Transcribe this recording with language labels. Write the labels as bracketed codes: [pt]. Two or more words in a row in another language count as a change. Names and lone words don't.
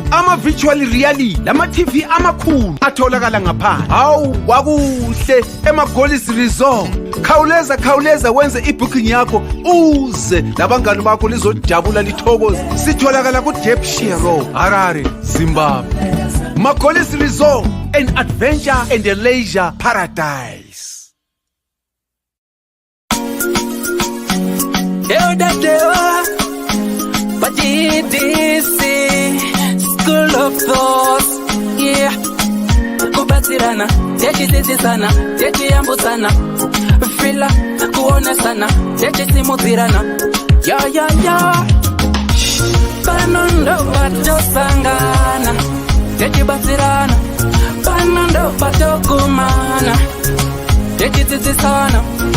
[nd] Ama-virtual reality lama-TV amakhulu atholakala ngaphandle. Hawu kwakuhle ema-Goddess Resort. Khawuleza wenze ibooking yakho uze labangani bakho lizojabula lithokoze. Sitholakala ku-Depshire Road, Harare, Zimbabwe. [en] Ma-Goddess Resort, an adventure and a leisure paradise. Ddc Skool of Thoughts, yeah. [sn] Kubatsirana, techisisana, techiyambusana, fila, kuonesana, techisimudzirana, ya. Panondo patosangana, techibatsirana, panondo patokumana, techisisana.